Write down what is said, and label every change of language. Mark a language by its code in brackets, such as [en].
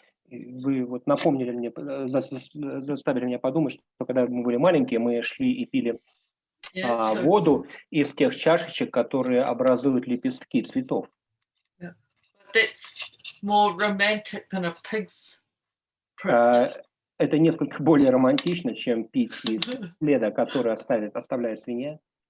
[ru] Вы вот напомнили мне, заставили меня подумать, что когда мы были маленькие, мы шли и пили воду из тех чашечек, которые образуют лепестки цветов. [en] Yeah. That's more romantic than a pig's print. [ru] Это несколько более романтично, чем пить из следа, который оставляет свинья.